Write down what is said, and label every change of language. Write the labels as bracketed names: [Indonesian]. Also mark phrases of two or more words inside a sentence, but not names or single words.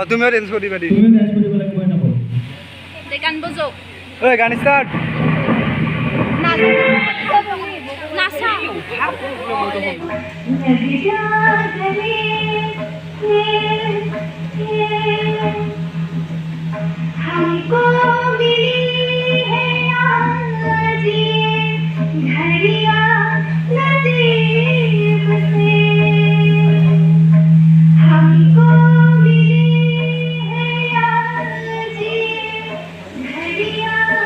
[Assamese] তুমিও ডেন্স কৰিবা দি তুমিও ডেন্স কৰিব লাগিব না [English] they can মনোযোগ [Assamese] ঐ গান ষ্টাৰ্ট [Hindi] নাচা हमको मिली है आज ये घड़ियां नसीब से हमको मिली है आज ये घड़ियां